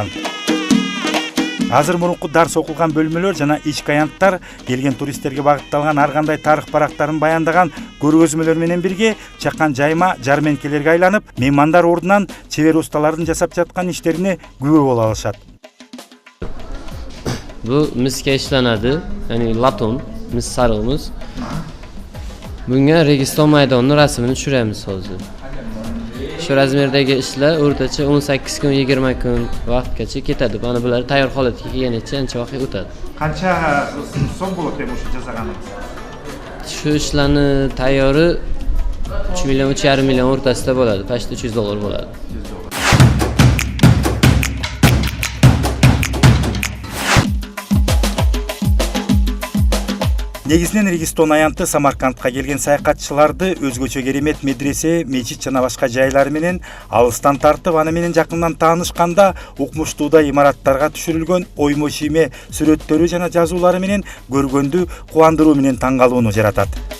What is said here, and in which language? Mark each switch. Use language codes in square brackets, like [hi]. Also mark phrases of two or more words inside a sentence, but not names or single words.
[ky] Азыр мурунку дарс окулган бөлмөлөр жана ички аянттар келген туристтерге багытталган ар кандай тарых барактарын баяндаган көргөзмөлөр менен бирге чакан жайма жарменкелерге айланып, меймандар ордунан чебер усталардын жасап жаткан иштерине күбө боло алышат. [uz] Bu misga ishlanadi, ya'ni laton, mis sarig'imiz. Bunga Registon maydonining rasmini tushiramiz hozir. Shu razmerdagi ishlar o'rtacha 18 kun, 20 kun vaqtgacha ketadi. Mana bular tayyor holatga kelgunicha ancha vaqt o'tadi. Qancha so'm bo'ladi ham o'sha jasaganingiz? Shu ishlarni tayyori 3 million, 3,5 million o'rtasida bo'ladi. Pashta $300 bo'ladi. [ky] Негизинен Регистон аянты Самаркандка келген саякатчыларды өзгөчө керемет медресе, мечит жана башка жайлар менен алыстан тартып, аны менен жакындан таанышканда укмуштууда имараттарга түшүрүлгөн оймо шийме сүрөттөрү жана жазуулары менен көргөндү кубандыруу менен таң калууну жаратат.